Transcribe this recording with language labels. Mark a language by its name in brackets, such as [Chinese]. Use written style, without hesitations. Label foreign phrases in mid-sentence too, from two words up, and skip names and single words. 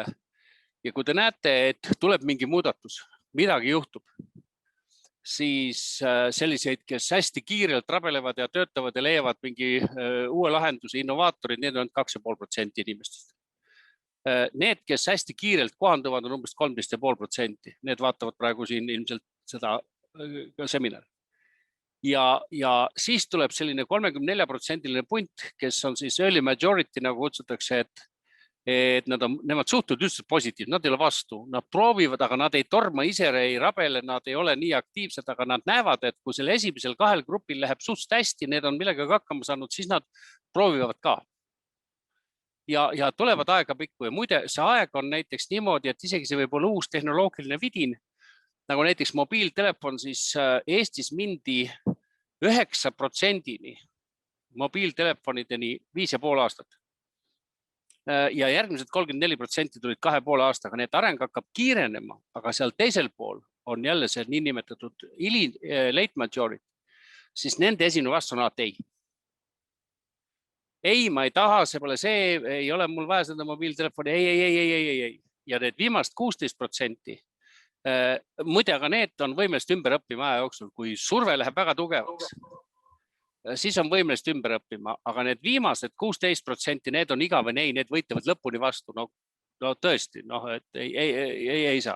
[Estonian] Ja kui te näete, et tuleb mingi muudatus, midagi juhtub, siis selliseid, kes hästi kiirelt rabelevad ja töötavad ja leiavad mingi uue lahenduse, innovaatorid, need on 2,5% inimestest. Need, kes hästi kiirelt kohanduvad, on umbes 13,5%. Need vaatavad praegu siin ilmselt seda seminari. Ja siis tuleb selline 34%-line punt, kes on siis [English] early majority, [Estonian] nagu kutsutakse, et nemad suhtuvad üldse positiivselt, nad ei ole vastu, nad proovivad, aga nad ei torma ise, ei rabele, nad ei ole nii aktiivsed, aga nad näevad, et kui selle esimesel 2 grupil läheb suht hästi, need on millegagi hakkama saanud, siis nad proovivad ka. Ja tulevad aega pikku ja muide, see aeg on näiteks niimoodi, et isegi see võib olla uus tehnoloogiline vidin, nagu näiteks mobiiltelefon, siis Eestis mindi 9%-ni mobiiltelefonideni 5,5 aastat. Ja järgmised 34% tulid 2,5 aastaga, nii et areng hakkab kiirenema, aga seal teisel pool on jälle see niinimetatud [English] late majority, [Estonian] siis nende esimene vastus on alati ei. Ei, ma ei taha, see pole see, ei ole mul vaja seda mobiiltelefoni, ei. Ja need viimast 16%, muide, aga need on võimelised ümber õppima aja jooksul, kui surve läheb väga tugevaks, siis on võimelised ümber õppima, aga need viimased 16%, need on igavene ei, need võitlevad lõpuni vastu, no tõesti, et ei saa.